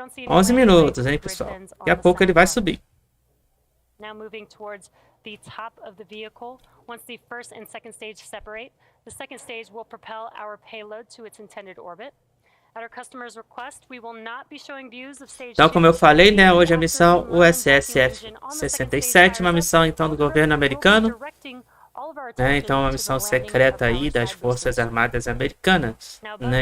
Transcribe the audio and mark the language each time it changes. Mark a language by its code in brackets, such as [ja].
[pt] 11 minutos, hein, pessoal? Daqui a pouco ele vai subir. [en] Now moving towards the top of the vehicle. Once the first and second stage separate, the second stage will propel our payload to its intended orbit. At our customer's request, we will not be showing views of stage. [pt] Então, como eu falei, né, hoje a missão Ussf 67, uma missão então do governo americano, né? Então, uma missão secreta aí das Forças Armadas Americanas, né?